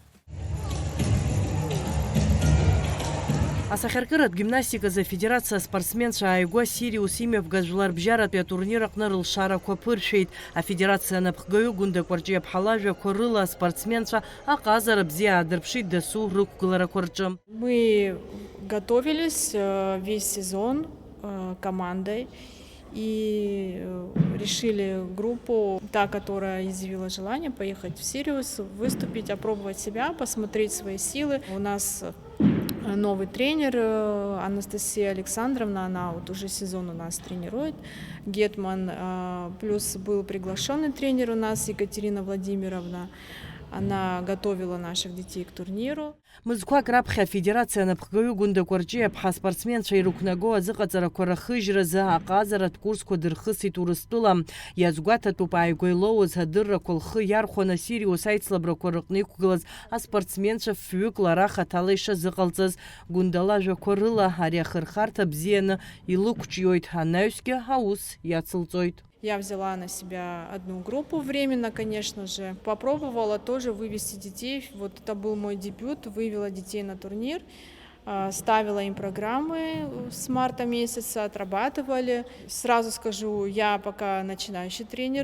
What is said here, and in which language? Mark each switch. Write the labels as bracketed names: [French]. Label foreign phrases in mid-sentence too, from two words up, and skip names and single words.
[Abkhazian] Асахьаркыратә гимнастиказы федерация спортсменцәа ааигәа Сириус имҩаԥгаз жәларбжьаратәи атурнир аҟны рылшарақәа ԥыршәеит. Афедерация анапхгаҩы Гәында Кәарҷиаԥҳа лажәақәа рыла аспортсменцәа аҟазара бзиа аадырԥшит дасу рықәгыларақәа рҿы. [Russian] Мы готовились весь сезон командой и решили группу, та, которая изъявила желание поехать в Сириус, выступить, опробовать себя, посмотреть свои силы. У нас новый тренер Анастасия Александровна, она вот уже сезон у нас тренирует, Гетман, плюс был приглашенный тренер у нас Екатерина Владимировна. Она готовила наших детей к турниру. [Abkhazian] Мызқәак раԥхьа афедерация анапхгаҩы Гәында Кәарҷиаԥҳа спортсменцәа ирықәнаго азыҟаҵарақәа рахыжьразы аҟазаратә курсқәа дырхысит Урыстәыла. Иазгәаҭатәуп ааигәа илоуз адыррақәа лхы иархәаны Сириус аицлабрақәа рыҟны иқәгылаз аспортсменцәа фҩык лара хаҭала ишазыҟалҵаз. Гәында лажәақәа рыла ари ахырхарҭа бзианы илықәҿиоит, анаҩсгьы аус иацылҵоит. [Russian] Я взяла на себя одну группу временно, конечно же. Попробовала тоже вывести детей. Вот это был мой дебют. Вывела детей на турнир. Ставила им программы с марта месяца, отрабатывали. Сразу скажу, я пока начинающий тренер.